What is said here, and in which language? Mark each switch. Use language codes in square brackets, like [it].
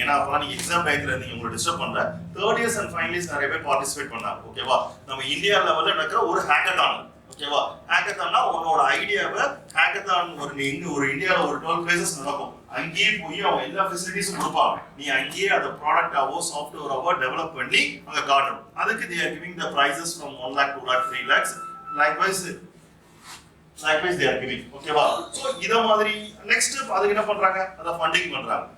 [ta] ஏன்னா அப்பெல்லாம் நீங்க எக்ஸாம் டைத்துல இருந்தீங்க, உங்களை டிஸ்டர்ப் பண்ணல. Third years and final years நிறைய பேர் பார்ட்டிசிபேட் பண்ணாங்க. ஓகேவா? நம்ம இந்தியா லெவல்ல நடக்கிற ஒரு ஹேக்கத்தான். ஓகேவா? ஹேக்கத்தான்னா உன்னோட ஐடியாவை ஹேக்கத்தான் ஒரு இந்தியாவில் ஒரு 12 பிளேசஸ் நடக்கும். அங்கேயே போய் அவங்க எல்லா ஃபெசிலிட்டிஸும் கொடுப்பாங்க. நீ அங்கேயே அந்த ப்ராடக்டாவோ சாஃப்ட்வேராவோ டெவலப் பண்ணி அங்கே காட்டணும். [en] அதுக்கு they are giving the prizes from 1 lakh, 2 lakh, 3 lakhs. Likewise they are giving. [ta] ஓகேவா? ஸோ இதை மாதிரி நெக்ஸ்ட் அதுக்கு என்ன பண்றாங்க, அதை ஃபண்டிங் பண்றாங்க.